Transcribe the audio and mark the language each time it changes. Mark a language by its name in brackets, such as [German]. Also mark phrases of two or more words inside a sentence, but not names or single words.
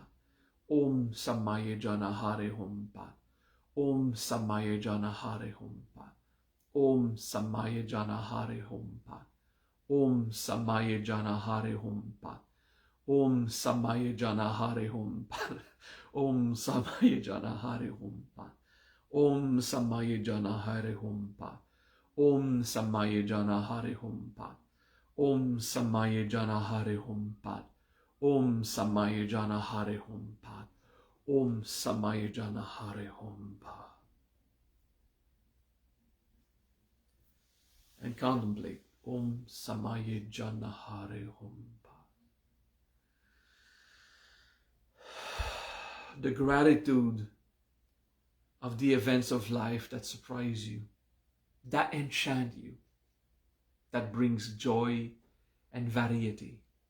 [Sanskrit] Om Samaye Janahare Hum Pat. Om Samaye Janahare Hum Pat. Om Samaye Janahare Hum Pat. Om Samaye Janahare Hum Pat. Om Samaye Janahare Hum Pat. Om Samaya Jana Hare Hum Pat. Om Samaya Jana Hare Hum Pat. Om Samaya Jana Hare Hum Pat. Om Samaya Jana Hare Hum Pat. Om Samaya Jana Hare Hum Pat. Om Samaya Jana Hare Hum Pat. [English] And contemplate. [Sanskrit] Om Samaya Jana Hare Hum Pat. [English] The gratitude of the events of life that surprise you, that enchant you, that brings joy and variety.